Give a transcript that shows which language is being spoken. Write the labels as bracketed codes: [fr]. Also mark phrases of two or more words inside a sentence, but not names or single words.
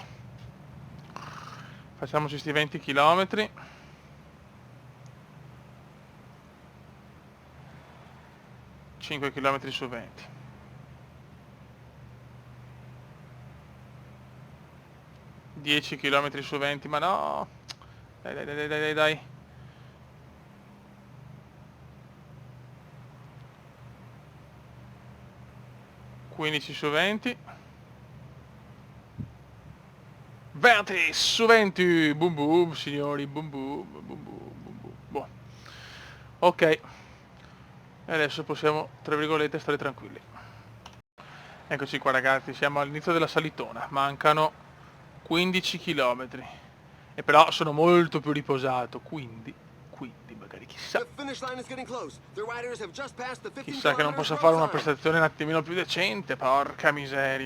[it] Facciamoci questi 20 km. Cinque chilometri su 20. 10 km su 20, ma no. Dai, dai, dai, dai, dai, dai. 15 su 20. 20 su 20. Boom boom, signori. Boom boom, boom boom, boom boom. Boh. Ok. E adesso possiamo, tra virgolette, stare tranquilli. Eccoci qua ragazzi, siamo all'inizio della salitona. Mancano 15 km. E però sono molto più riposato, quindi magari chissà che non possa fare una prestazione un attimino più decente, porca miseria.